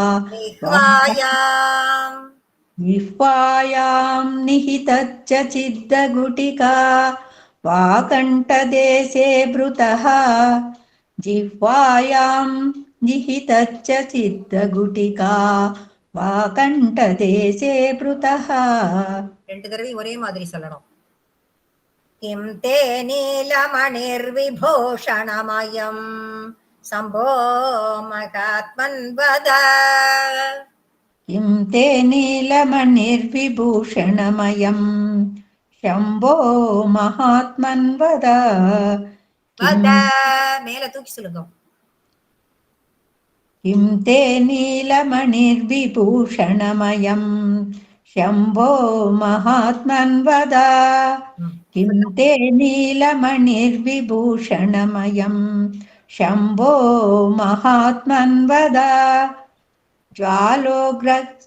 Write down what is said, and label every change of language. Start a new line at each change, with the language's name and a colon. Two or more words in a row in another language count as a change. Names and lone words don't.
Sanskrit: जिह्वायां निहितच्च सिद्धगुटिका वाकण्ठदेशे भृतः जिह्वायां निहितच्च सिद्धगुटिका वाकण्ठदेशे भृतः
Tamil: ரெண்டு தடவை ஒரே மாதிரி சொல்லணும்.
Sanskrit: किं ते नीलमणिर्विभूषणमयम् शम्भो महात्मन्वद किं ते नीलमणिर्विभूषणमयम् शम्भो महात्मन्वद
Tamil: வத மேல தூக்கி சொல்லுங்க.
Sanskrit: किं ते नीलमणिर्विभूषणमयम् शम्भो महात्मन्वद किं ते नीलमणिर्विभूषणमयम् शम्भो महात्मन्वद ज्वालोग्रः